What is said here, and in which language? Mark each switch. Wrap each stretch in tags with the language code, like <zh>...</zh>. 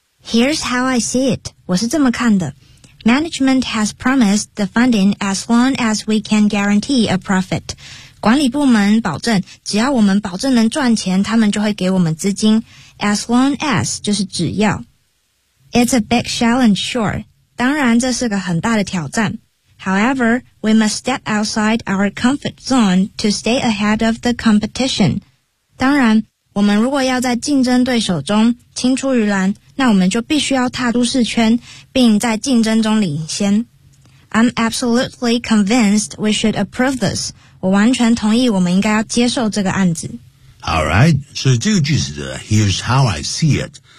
<en>Here's how I see it.</en> <zh>我是这么看的。</zh> <en>Management has promised the funding as long as we can guarantee a profit.</en> <zh>管理部门保证只要我们保证能赚钱他们就会给我们资金。</zh> <en>As long as</en> <zh>就是只要。</zh> <en>It's a big challenge, sure.</en> <zh>当然这是个很大的挑战。</zh> <en>However, we must step outside our comfort zone to stay ahead of the competition.</en> <zh>当然,我们如果要在竞争对手中青出于蓝,那我们就必须要踏出市圈,并在竞争中领先。</zh> <en>I'm absolutely convinced we should approve this.</en> <zh>我完全同意我们应该要接受这个案子。</zh> <en>All right,</en> <zh>所以这个句子的</zh> <en>Here's how I see it.</en>